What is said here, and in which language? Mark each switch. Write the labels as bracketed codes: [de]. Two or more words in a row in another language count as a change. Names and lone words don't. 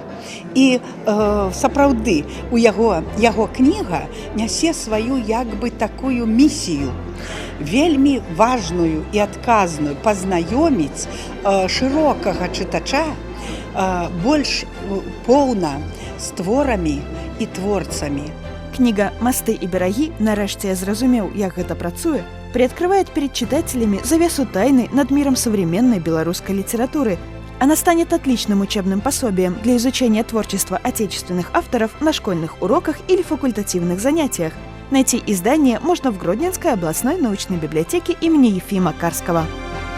[be] І сапраўды у яго кніга нясе сваю як бы такую місію, вельмі важную і адказную, пазнаёміць шырокага чытача больш поўна з творамі і творцамі. Книга «Мосты и бераги», нарэшце я зразумеў, як гэта працуе, приоткрывает перед читателями завесу тайны над миром современной белорусской литературы. Она станет отличным учебным пособием для изучения творчества отечественных авторов на школьных уроках или факультативных занятиях. Найти издание можно в Гродненской областной научной библиотеке имени Ефима Карского.